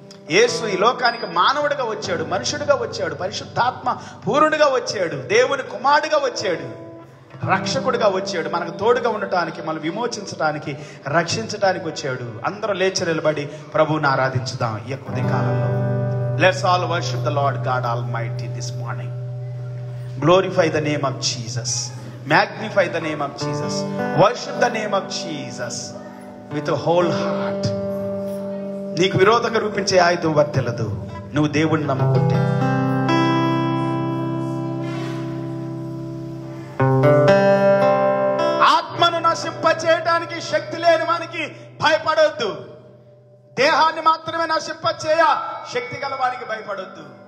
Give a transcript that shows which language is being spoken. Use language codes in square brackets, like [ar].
[te] యేసు ఈ లోకానికి మానవుడిగా వచ్చాడు, మనుషుడిగా వచ్చాడు, పరిశుద్ధాత్మ పూర్ణుడిగా వచ్చాడు, దేవుని కుమారుడిగా వచ్చాడు, రక్షకుడిగా వచ్చాడు. మనకు తోడుగా ఉండటానికి, మనం విమోచించడానికి, రక్షించడానికి వచ్చాడు. అందరూ లేచి నిలబడి ప్రభువుని ఆరాధించుదాం ఈ యొక్క ఉదయకాలంలో. [en] Let's all worship the Lord God Almighty this morning. Glorify the name of Jesus, magnify the name of Jesus, worship the name of Jesus with a whole heart. [te] నీకు విరోధంగా రూపించే ఆయుధం వర్తిల్లదు నువ్వు దేవుణ్ణి నమ్ముకుంటే. ఆత్మను నశింపచేయడానికి శక్తి లేని వానికి భయపడొద్దు. దేహాన్ని మాత్రమే నశింపచేయ శక్తి గల వానికి భయపడొద్దు.